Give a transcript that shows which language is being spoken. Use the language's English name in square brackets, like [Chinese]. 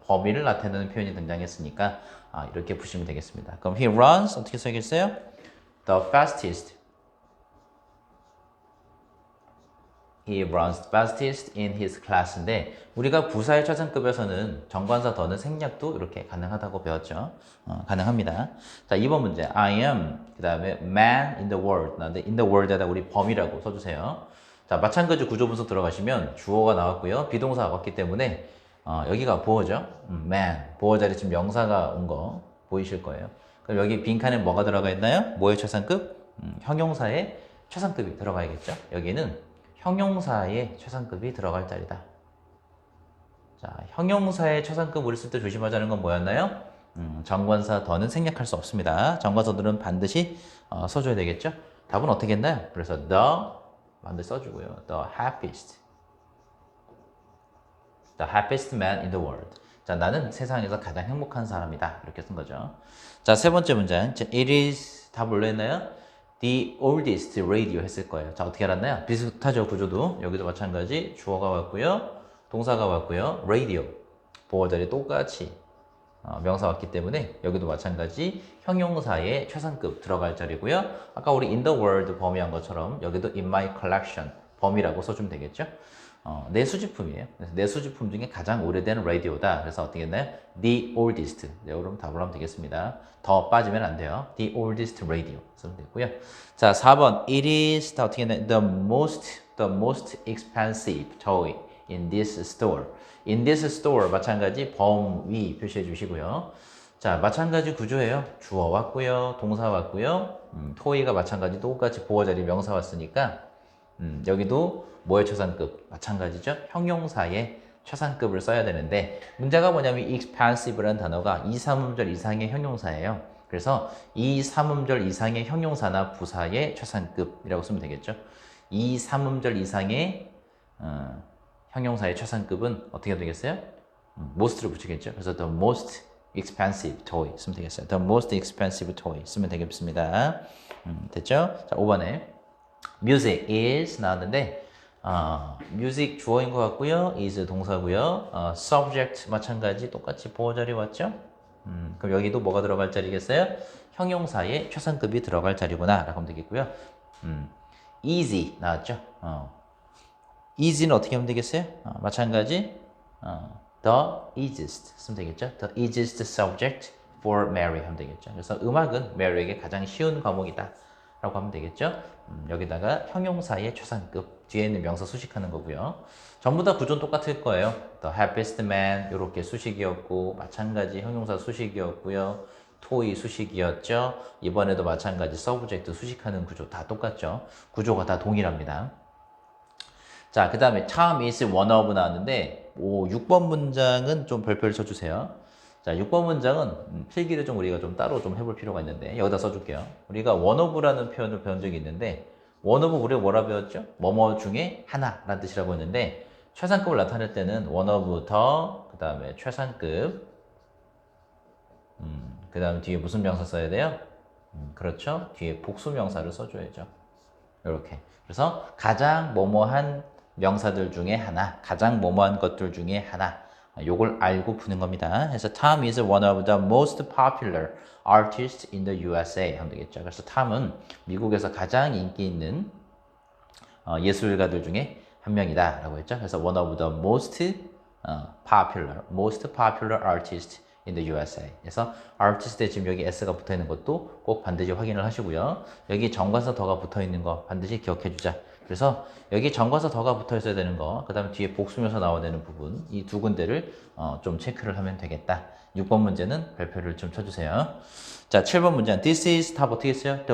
[Korean] 범위를 나타내는 표현이 등장했으니까 이렇게 보시면 되겠습니다. 그럼 [English] he runs [Korean] 어떻게 써야겠어요? [English] The fastest. He runs fastest in his class [Korean] 인데 우리가 부사의 최상급에서는 정관사 더는 생략도 이렇게 가능하다고 배웠죠. 가능합니다. 자, 2번 문제. [English] I am [Korean] 그 다음에 [English] man in the world. [Korean] 나는데 [English] in the world [Korean] 에다 우리 범위라고 써주세요. 자, 마찬가지 구조 분석 들어가시면 주어가 나왔고요. 비동사가 왔기 때문에 여기가 보어죠. [English] man. [Korean] 보어 자리 지금 명사가 온 거 보이실 거예요. 그럼 여기 빈칸에 뭐가 들어가 있나요? 뭐의 최상급? 형용사의 최상급이 들어가야겠죠. 여기는 형용사의 최상급이 들어갈 자리다. 자, 형용사의 최상급 우리 쓸 때 조심하자는 건 뭐였나요? 정관사 더는 생략할 수 없습니다. 정관사들은 반드시 써줘야 되겠죠. 답은 어떻게 했나요? 그래서 the 반드시 써주고요. [English] The happiest man in the world. [Korean] 자, 나는 세상에서 가장 행복한 사람이다. 이렇게 쓴 거죠. 자, 세 번째 문장. 자, [English] it is [Korean] 다 뭘로 했나요? [English] the oldest radio [Korean] 했을 거예요. 자, 어떻게 알았나요? 비슷하죠, 구조도. 여기도 마찬가지. 주어가 왔고요. 동사가 왔고요. radio. 보호 자리 똑같이 명사 왔기 때문에 여기도 마찬가지 형용사의 최상급 들어갈 자리고요. 아까 우리 [English] in the world [Korean] 범위한 것처럼 여기도 [English] in my collection [Korean] 범위라고 써주면 되겠죠. 내 수집품이에요. 그래서 내 수집품 중에 가장 오래된 라디오다. 그래서 어떻게 했나요? [English] The oldest. [Korean] 네, 그럼 답을 하면 되겠습니다. 더 빠지면 안 돼요. [English] The oldest radio [Korean] 쓰면 되고요. 자, 4번. [English] It is [Korean] 어떻게 했나요? [English] The most expensive toy in this store. In this store [Korean] 마찬가지 범위 표시해 주시고요. 자, 마찬가지 구조예요. 주어 왔고요. 동사 왔고요. toy가 마찬가지 똑같이 보호 자리 명사 왔으니까 여기도 뭐의 최상급? 마찬가지죠. 형용사의 최상급을 써야 되는데 문제가 뭐냐면 expensive라는 단어가 2, 3음절 이상의 형용사예요. 그래서 2, 3음절 이상의 형용사나 부사의 최상급이라고 쓰면 되겠죠. 2, 3음절 이상의 형용사의 최상급은 어떻게 되겠어요? most를 붙이겠죠. 그래서 [English] the most expensive toy [Korean] 쓰면 되겠어요. [English] the most expensive toy [Korean] 쓰면 되겠습니다. 됐죠? 자, 5번에 [English] music is [Korean] 나왔는데 music 주어인 것 같고요. is 동사고요. subject 마찬가지 똑같이 보호 자리 왔죠? 그럼 여기도 뭐가 들어갈 자리겠어요? 형용사의 최상급이 들어갈 자리구나 라고 하면 되겠고요. easy 나왔죠? easy는 어떻게 하면 되겠어요? 마찬가지 [English] the easiest [Korean] 쓰면 되겠죠? [English] the easiest subject for Mary [Korean] 하면 되겠죠? 그래서 음악은 메리에게 가장 쉬운 과목이다 라고 하면 되겠죠? 여기다가 형용사의 최상급 뒤에 있는 명사 수식하는 거고요. 전부 다 구조는 똑같을 거예요. [English] The happiest man [Korean] 이렇게 수식이었고 마찬가지 형용사 수식이었고요. toy 수식이었죠. 이번에도 마찬가지 subject 수식하는 구조 다 똑같죠. 구조가 다 동일합니다. 자, 그 다음에 [English] Tom is one of [Korean] 나왔는데 6번 문장은 좀 별표를 쳐주세요. 자, 6번 문장은 필기를 좀 우리가 좀 따로 좀 해볼 필요가 있는데 여기다 써줄게요. 우리가 [English] one of [Korean] 라는 표현을 배운 적이 있는데 one of 우리가 뭐라 배웠죠? 뭐뭐 중에 하나라는 뜻이라고 했는데 최상급을 나타낼 때는 [English] one of the [Korean] 그 다음에 최상급 그 다음 뒤에 무슨 명사 써야 돼요? 그렇죠. 뒤에 복수 명사를 써줘야죠. 이렇게. 그래서 가장 뭐뭐한 명사들 중에 하나, 가장 뭐뭐한 것들 중에 하나. 요걸 알고 푸는 겁니다. 그래서 [English] Tom is one of the most popular artists in the USA [Korean] 하면 되겠죠. 그래서 Tom은 미국에서 가장 인기 있는 예술가들 중에 한 명이다 라고 했죠. 그래서 [English] one of the most popular artist in the USA. [Korean] 그래서 artist에 지금 여기 s가 붙어 있는 것도 꼭 반드시 확인을 하시고요. 여기 정관사 더가 붙어 있는 거 반드시 기억해 주자. 그래서 여기 정관사 더가 붙어 있어야 되는 거, 그 다음에 뒤에 복수명사 나와야 되는 부분, 이 두 군데를 좀 체크를 하면 되겠다. 6번 문제는 별표를 좀 쳐주세요. 자, 7번 문제는 [English] This is [Korean] 답 어떻게 했어요?